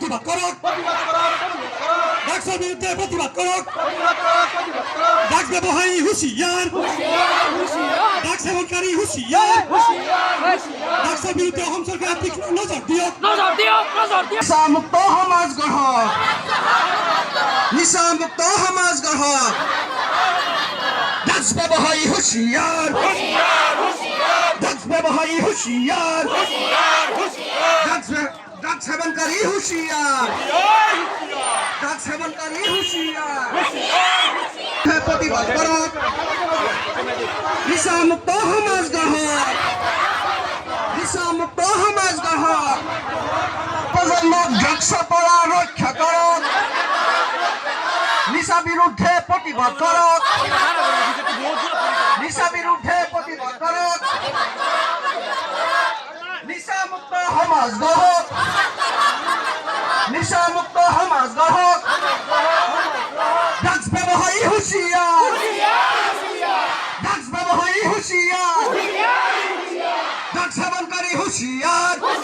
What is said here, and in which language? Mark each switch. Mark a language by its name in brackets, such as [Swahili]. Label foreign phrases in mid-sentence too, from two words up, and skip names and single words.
[Assamese] করক ড্রাগসের বিরুদ্ধে প্রতিবাদ করক ড্রাগস ব্যবহারী হুঁশিয়ার ড্রাগস সেবনকারী হুঁশিয়ার ড্রাগসের বিরুদ্ধে অসম সরকার তীক্ষ্ণ নজর দিয়ক নিশামুক্ত সমাজ গঢ়ক নিশামুক্ত সমাজ গঢ়ক ড্রাগস ব্যবহারী হুঁশিয়ার ড্রাগস ব্যবহারী হুঁশিয়ার ড্রাগস সেবনকারী হুঁশিয়ার ড্রাগস সেবনকারী হুঁশিয়ার প্রতিবাদ করক নিশামুক্ত সমাজ গঢ়ক নিশামুক্ত সমাজ গঢ়ক প্ৰজন্মক ড্ৰাগছৰ পৰা ৰক্ষা কৰক নিশা বিৰুদ্ধে প্ৰতিবাদ কৰক নিশা বিৰুদ্ধে প্ৰতিবাদ কৰক নিশামুক্ত সমাজ গঢ়ক নিশামুক্ত সমাজ গঢ়ক ড্ৰাগছ ব্যৱহাৰী হুঁশিয়াৰ ড্ৰাগছ ব্যৱহাৰী হুঁশিয়াৰ ড্ৰাগছ সেৱনকাৰী হুঁশিয়াৰ